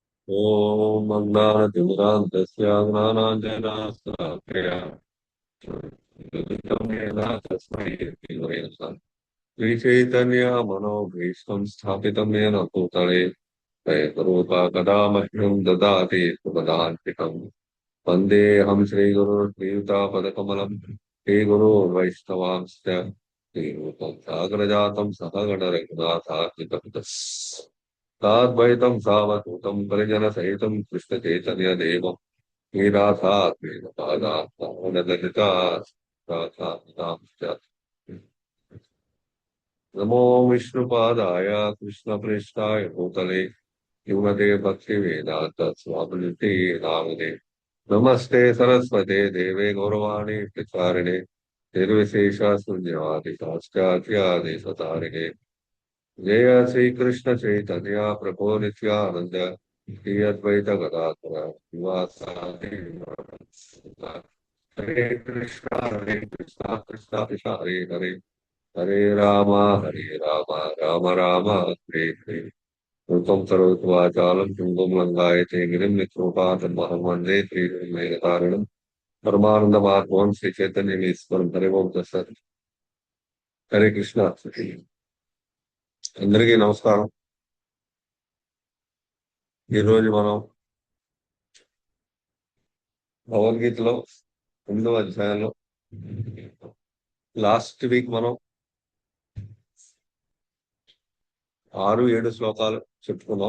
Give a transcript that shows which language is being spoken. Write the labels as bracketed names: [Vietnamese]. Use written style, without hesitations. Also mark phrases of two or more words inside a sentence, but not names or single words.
[Sanskrit] ఓం అజ్ఞానతిమిరాంతస్య జ్ఞానాంజనాశ్రాప్యయ తస్మై శ్రీచైతన్య మనోభీష్టం స్థాపితం येन భూతలే రూపా కదా మహ్యం దదాతి సుపదాంతికం వందేహం శ్రీగురుర్భీతాపదకమలం శ్రీగురోర్వైష్ణవాంశ్చ శ్రీరూపం సాగరజాతం సహగణ రఘునాథార్జితం ताद्वैतं सावधूतं परिजनसहितं कृष्णचैतन्यदेवं नीरासात्मेकपादात्मानललिता नमो विष्णुपादाय कृष्णप्रेष्ठाय भूतले युवते भक्तिवेदान्त स्वामिनिते नामदे नमस्ते सरस्वते देवे गौरवाणी प्रचारिणे निर्विशेष शून्यवादि शास्त्राध्यादेशतारिणे जय श्री कृष्ण चैतन्य प्रभो नित्यानंद श्री अद्वैत गदाधर शिवासादि हरे कृष्णा कृष्णा कृष्ण हरे हरे हरे राम राम राम हरे हरे रूपं करोतु वाचालं तुंगं लंगायते गिरिं नित्योपातमहं वन्दे श्रीमेघतारिणं परमानन्दमात्मं श्री चैतन्यमीश्वरं हरे ओं तत्सत् हरे कृष्ण [Telugu] అందరికీ నమస్కారం. ఈరోజు మనం భగవద్గీతలో 8వ అధ్యాయంలో [English] last week [Telugu] మనం 6-7 శ్లోకాలు చెప్పుకున్నాం.